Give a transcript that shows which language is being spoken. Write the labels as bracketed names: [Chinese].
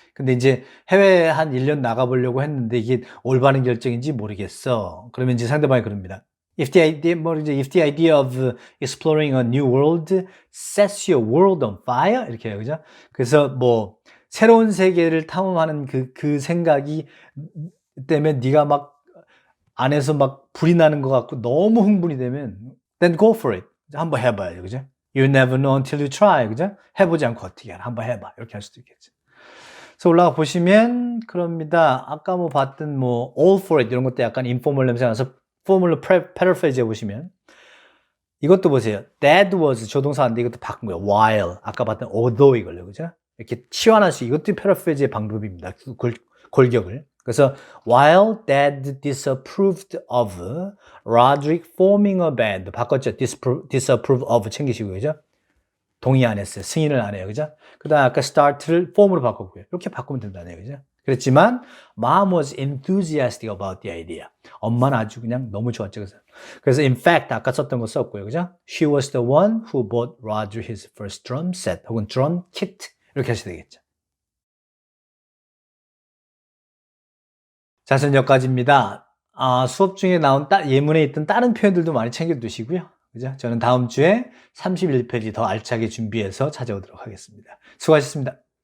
[Korean] 근데 이제 해외에 한 1년 나가보려고 했는데 이게 올바른 결정인지 모르겠어. 그러면 이제 상대방이 그럽니다. [English] If the idea of exploring a new world sets your world on fire [Korean] 이렇게 해요, 그죠? 그래서 뭐 새로운 세계를 탐험하는 그 생각이 때문에 네가 막 안에서 막 불이 나는 것 같고 너무 흥분이 되면 [English] then go for it. [Korean] 한번 해봐요, 그죠? [English] You never know until you try, [Korean] 그죠? 해보지 않고 어떻게 알아? 한번 해봐. 이렇게 할 수도 있겠죠. 그래서 올라가 보시면 그럽니다. 아까 뭐 봤던 뭐 [English] all for it [Korean] 이런 것도 약간 인포멀 냄새 나서 포멀로 패러프레이즈 해보시면 이것도 보세요. [English] That was [Korean] 조동사인데 이것도 바꾼 거예요. While 아까 봤던 although 이걸요, 그죠? 이렇게 치환할 수 이것도 패러프레이즈의 방법입니다. 골격을. 그래서 [English] while Dad disapproved of Roderick forming a band [Korean] 바꿨죠. disapprove of 챙기시고 그죠? 동의 안 했어요. 승인을 안 해요. 그죠? 그 다음 아까 start를 form으로 바꿨고요. 이렇게 바꾸면 된다네요. 그죠? 그렇지만 [English] Mom was enthusiastic about the idea. [Korean] 엄마는 아주 그냥 너무 좋았죠. 그래서 [English] in fact [Korean] 아까 썼던 거 썼고요. 그죠? [English] She was the one who bought Roger his first drum set [Korean] 혹은 [English] drum kit [Korean] 이렇게 하셔야 되겠죠. 자, 저는 여기까지입니다. 수업 중에 나온 예문에 있던 다른 표현들도 많이 챙겨두시고요. 그죠? 저는 다음 주에 31페이지 더 알차게 준비해서 찾아오도록 하겠습니다. 수고하셨습니다.